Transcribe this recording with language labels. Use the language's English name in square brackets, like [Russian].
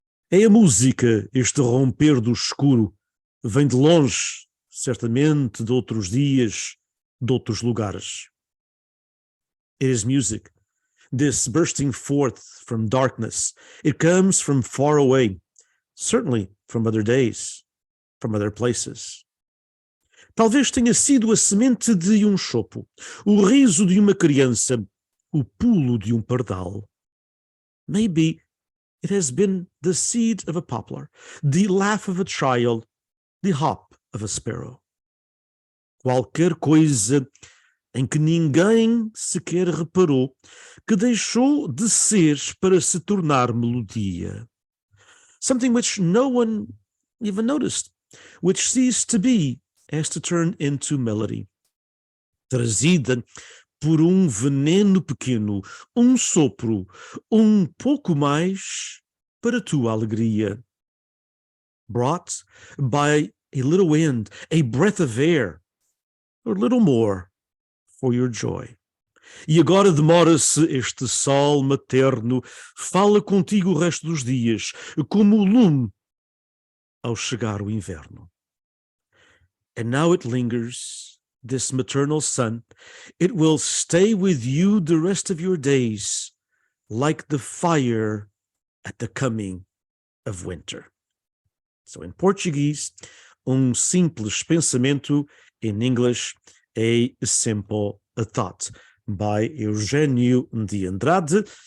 [Portuguese] É a música, este romper do escuro, vem de longe, certamente de outros dias, de outros lugares. [English] It is music. This bursting forth from darkness, it comes from far away, certainly from other days, from other places. [Portuguese] Talvez tenha sido a semente de chopo, o riso de uma criança, o pulo de pardal. [English] Maybe it has been the seed of a poplar, the laugh of a child, the hop of a sparrow. [Portuguese] Qualquer coisa em que ninguém sequer reparou, que deixou de ser para se tornar melodia. [English] Something which no one even noticed, which ceased to be as to turn into melody. [Portuguese] Trazida por veneno pequeno, sopro, pouco mais para tua alegria. [English] Brought by a little wind, a breath of air, or little more, for your joy. [Portuguese] E agora demora-se este sol materno, fala contigo o resto dos dias, como o lume ao chegar o inverno. [English] And now it lingers, this maternal sun, it will stay with you the rest of your days, like the fire at the coming of winter. So in Portuguese, [Portuguese] simples pensamento, [English] in English, a simple thought, by Eugénio de Andrade.